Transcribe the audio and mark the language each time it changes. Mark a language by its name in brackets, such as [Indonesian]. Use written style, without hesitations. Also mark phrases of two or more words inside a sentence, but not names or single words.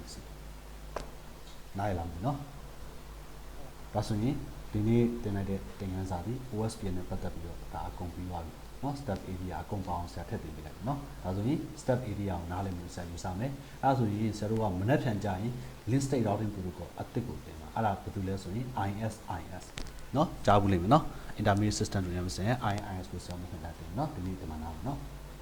[Burmese] စီနိုင်လာပြီနော်ဒါဆိုရင်ဒီနေ့တင်လိုက်တဲ့သင်ခန်းစာဒီ OSPF နဲ့ပတ်သက်ပြီးတော့ဒါအကုန်ပြီးသွားပြီနော် [English] step area [Burmese] အကုန်ပေါင်းဆရာထည့်ပေးလိုက်ပြီနော်ဒါဆိုရင် [English] step area [Burmese] ကိုနားလည်မှုဆရာယူဆမယ်အဲဒါဆိုရင်ဆရာတို့ကမနေ့ဖြန်ကြရင် [English] link state routing protocol [Burmese] အသစ်ကိုသင်ပါအဲ့ဒါဘာလို့လဲဆိုရင် IS နော်ကြားဘူးလိမ့်မယ်နော် [English] intermediate system [Burmese] တွေနဲ့မစင် IS ကိုဆရာမထင်တာတင်နော်ဒီနေ့ဒီမှာနားနော်